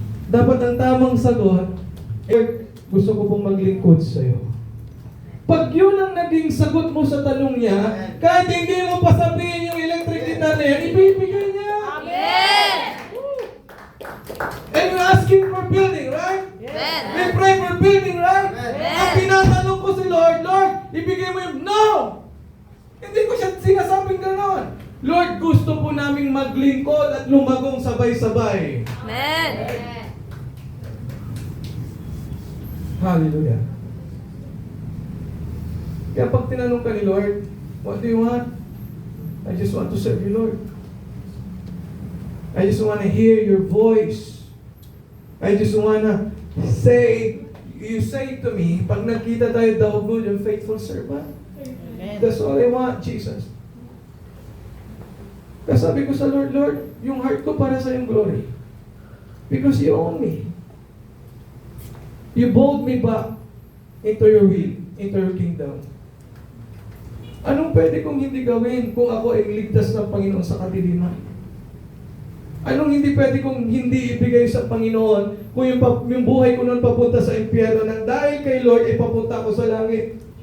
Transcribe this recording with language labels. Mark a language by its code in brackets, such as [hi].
[tl] Dapat ang tamang sagot, gusto ko pong maglingkod sa'yo. Pag yun ang naging sagot mo sa tanong niya, kahit hindi mo pa sabihin yung electric guitar na yan, ibibigay niya. Amen. [en] And you're asking for building, right? Amen. We pray for building, right? Amen. [tl] Ang tinatanong ko si Lord, Lord, ibigay mo yung no! Hindi ko siya sinasabing ganon. Lord, gusto po naming maglingkod at lumagong sabay-sabay. Amen. Hallelujah. Kaya pag tinanong ka ni Lord, [en] what do you want? I just want to serve you, Lord. I just want to hear your voice. I just want to say, you say to me, [tl] pag nakita tayo, [en] thou good and faithful servant. Amen. That's all I want, Jesus. [tl] Kaya sabi ko sa Lord, Lord, yung heart ko para sa yung glory. [en] Because you own me. You brought me back into your will, into your kingdom. [tl] Anong pwede kong hindi gawin kung ako ay ligtas ng Panginoon sa kadiliman? Anong hindi pwede kong hindi ibigay sa Panginoon kung yung buhay ko noon papunta sa impyerno nang dahil kay Lord ay papunta ako sa langit?